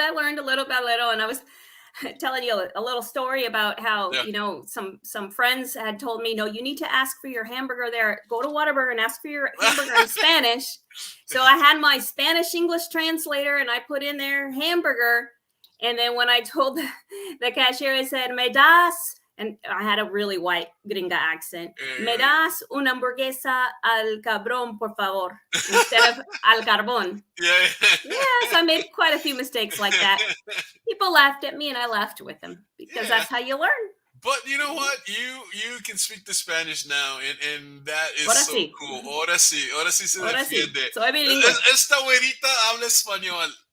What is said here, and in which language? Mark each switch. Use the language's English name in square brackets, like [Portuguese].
[English] I learned a little by little, and I was telling you a little story about how, some friends had told me, no, you need to ask for your hamburger there. Go to Whataburger and ask for your hamburger in Spanish. So I had my Spanish-English translator, and I put in there hamburger. And then when I told the cashier, I said, [Spanish] me das, [English] and I had a really white gringa accent. [Spanish] Me das una hamburguesa al cabrón, por favor, [English] instead of [Spanish] al carbón. [English] Yeah. Yes, I made quite a few mistakes like that. People laughed at me, and I laughed with them because that's how you learn. But you know what? You can speak the Spanish now, and that is so cool. [Spanish] Ahora sí se defiende. Soy bilingüe. Esta güerita habla español.